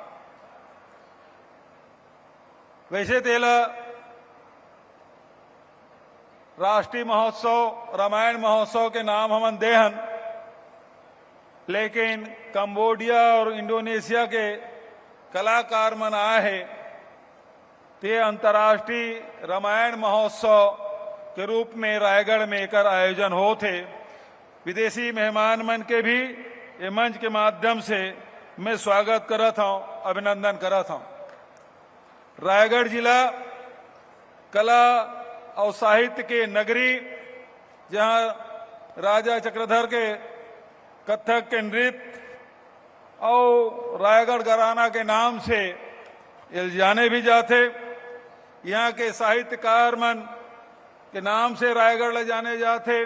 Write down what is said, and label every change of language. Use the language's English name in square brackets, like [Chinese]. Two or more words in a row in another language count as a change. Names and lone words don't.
[Chhattisgarhi] वैसे तेला राष्ट्रीय महोत्सव, रामायण महोत्सव के नाम हमन देहन, लेकिन कंबोडिया और इंडोनेशिया के कलाकार मन आए हैं, ते अंतर्राष्ट्रीय रामायण महोत्सव के रूप में रायगढ़ में एकर आयोजन होते। विदेशी मेहमान मन के भी ये मंच के माध्यम से मैं स्वागत करत हूं, अभिनंदन करत हूं। रायगढ़ जिला कला और साहित्य के नगरी, जहां राजा चक्रधर के कथक के नृत्य और रायगढ़ घराना के नाम से ये जाने भी जाते, यहाँ के साहित्यकार मन के नाम से रायगढ़ ले जाने जाते।